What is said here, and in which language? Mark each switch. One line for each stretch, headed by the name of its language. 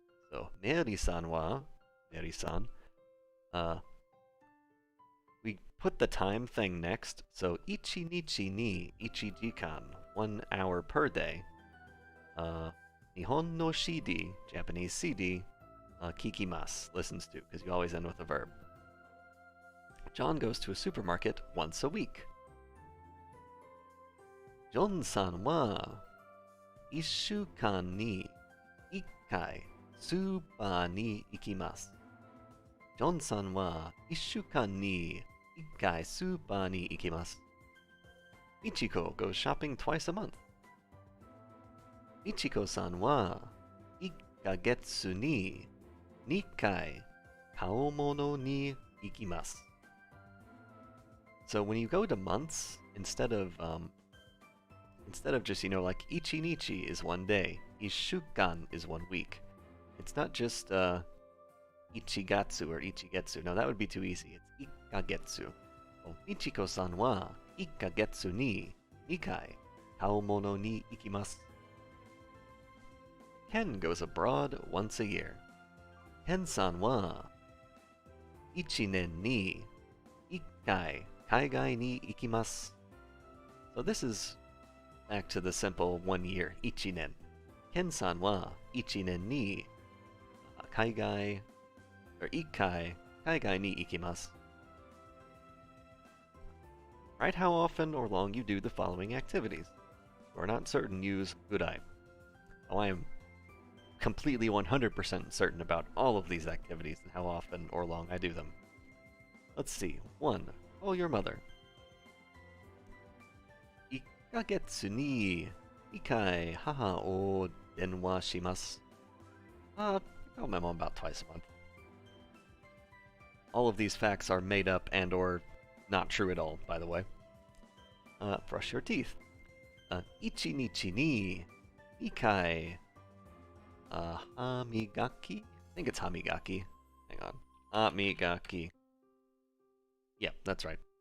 English: So, Mary-san wa, Mary-san, we put the time thing next, so
Japanese: ichi nichi ni ichi jikan,
English: 1 hour per day.
Japanese: Nihon no CD,
English: Japanese CD, kikimasu, listens to, because you always end with a verb. John goes to a supermarket once a week.
Japanese: John-san wa 1週間に1回スーパーに行きます。ジョンさんは1週間に1回スーパーに行きます。
English: Michiko goes shopping twice a month.
Japanese: Michiko-sanは1ヶ月に2回買い物に行きます。
English: So when you go to months, instead of just, like ichi nichi is 1 day, ishukan is 1 week. It's not just ichigatsu or ichigetsu. No, that would be too easy. It's ikkagetsu.
Japanese: Well, Michiko-san wa ikkagetsu ni 2回買い物に行きます。
English: Ken goes abroad once a year.
Japanese: Ken-san wa 1年に1回海外に行きます。
English: So this is back to the simple 1 year, ichinen.
Japanese: Ken-san wa ichinen ni kaigai, or ikkai, kaigai ni ikimasu.
English: Write how often or long you do the following activities. If you are not certain, use gurai. Oh, I am completely 100% certain about all of these activities and how often or long I do them. Let's see. 1. Call your mother.
Japanese: 1ヶ月に2回母を電話します。
English: Call my mom about twice a month. All of these facts are made up and or not true at all, by the way. Brush your teeth.
Japanese: 1日に2回歯磨き?
English: I think it's hamigaki. Hang on. Hamigaki. Yeah, that's right.